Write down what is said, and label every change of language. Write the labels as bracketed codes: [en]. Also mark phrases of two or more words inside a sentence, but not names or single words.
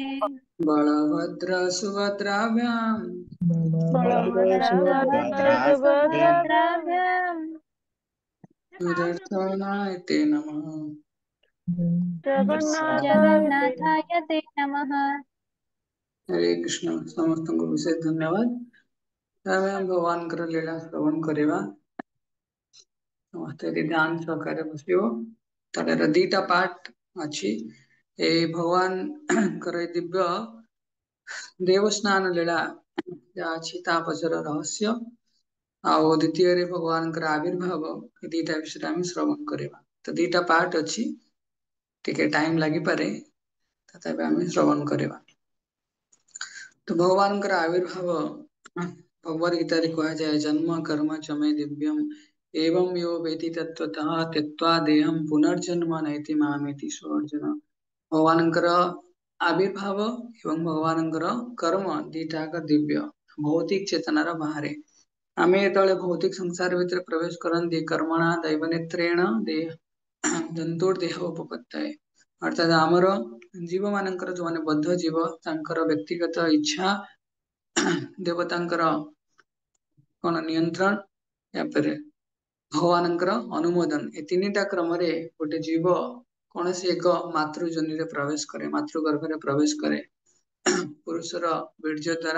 [sa] बलभद्र सुभद्राभ्यां बलभद्र बलभद्र बलभद्र सुभद्राभ्यां सुभद्राभ्यां सुभद्राभ्याम् सुदर्शनाय ते नमः। जगन्नाथाय ते जगन्नाथाय ते नमः। हरे कृष्ण [hi] समस्त को विशेष धन्यवाद। [or] ଆମେ ଭଗବାନଙ୍କର ଲୀଳା ଶ୍ରବଣ କରିବା ସମସ୍ତେ ଏଠି ଧ୍ୟାନ ସହକାରେ ବସିବ। ତାର ଦିଟା ପାର୍ଟ ଅଛି। ଏଇ ଭଗବାନଙ୍କର ଏଇ ଦିବ୍ୟ ଦେବସ୍ନାନ ଲୀଳା ଯାହା ଅଛି ତା ପଛର ରହସ୍ୟ ଆଉ ଦ୍ୱିତୀୟରେ ଭଗବାନଙ୍କର ଆବିର୍ଭାବ ଏ ଦିଟା ବିଷୟରେ ଆମେ ଶ୍ରବଣ କରିବା। ତ ଦିଟା ପାର୍ଟ ଅଛି, ଟିକେ ଟାଇମ ଲାଗିପାରେ, ତଥାପି ଆମେ ଶ୍ରବଣ କରିବା। ତ ଭଗବାନଙ୍କର ଆବିର୍ଭାବ भगवद गीताରେ କୁହାଯାଏ [sa] ଜନ୍ମ କର୍ମ ଚ ମେ ଦିବ୍ୟମ୍ ଏବଂ ୟୋ ବେତି ତତ୍ତ୍ୱତଃ ତ୍ୟକ୍ତ୍ୱା ଦେହଂ ପୁନର୍ଜନ୍ମ ନୈତି ମାମେତି ସୋ ଅର୍ଜୁନ। [or] ଭଗବାନଙ୍କର ଆବିର୍ଭାବ ଏବଂ ଭଗବାନଙ୍କର କର୍ମ ଦିଟାକ ଦିବ୍ୟ, ଭୌତିକ ଚେତନାର ବାହାରେ। ଆମେ ଯେତେବେଳେ ଭୌତିକ ସଂସାର ଭିତରେ ପ୍ରବେଶ କରନ୍ତି [sa] କର୍ମଣା ଦୈବ ନେତ୍ରେଣ ଦେହ ଜନ୍ତୁର୍ଦେହ ଉପପତ୍ତାଏ, [or] ଅର୍ଥାତ ଆମର ଜୀବ ମାନଙ୍କର ଯୋଉମାନେ ବଦ୍ଧ ଜୀବ ତାଙ୍କର ବ୍ୟକ୍ତିଗତ ଇଚ୍ଛା ଦେବତାଙ୍କର କଣ ନିୟନ୍ତ୍ରଣ, ତାପରେ ଭଗବାନଙ୍କର ଅନୁମୋଦନ, ଏ ତିନିଟା କ୍ରମରେ ଗୋଟେ ଜୀବ କୌଣସି ଏକ ମାତୃ ଜନିରେ ପ୍ରବେଶ କରେ, ମାତୃ ଗର୍ଭରେ ପ୍ରବେଶ କରେ ପୁରୁଷର ବୀର୍ଯ୍ୟ ଦ୍ଵାରା।